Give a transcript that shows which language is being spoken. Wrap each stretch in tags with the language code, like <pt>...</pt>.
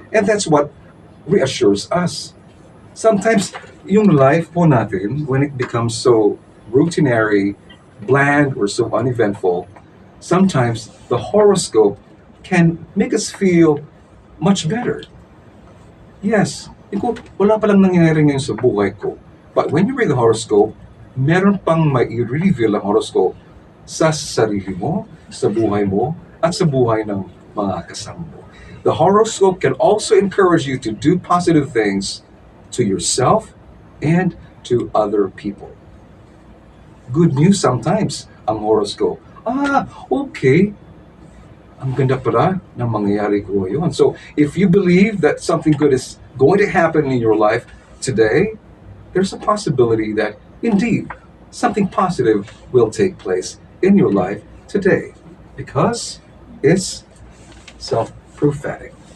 <en>And that's what reassures us. Sometimes,</en> <tl>yung life po natin,</tl> <en>when it becomes so routinary, bland, or so uneventful, sometimes the horoscope can make us feel much better.</en> <tl>Yes, wala palang nangyayari ngayon sa buhay ko.</tl> <en>But when you read the horoscope,</en> <tl>meron pang mai-reveal ang horoscope sa sarili mo, sa buhay mo, at sa buhay ng mga kasama mo.</tl> <en>The horoscope can also encourage you to do positive things to yourself and to other people. Good news sometimes ang horoscope. Okay.</en> <tl>Ang ganda pala ng mangyayari ko yun.</tl> <en>So, if you believe that something good is going to happen in your life today, there's a possibility that, indeed, something positive will take place in your life today. Because it's self-prophetic.</en>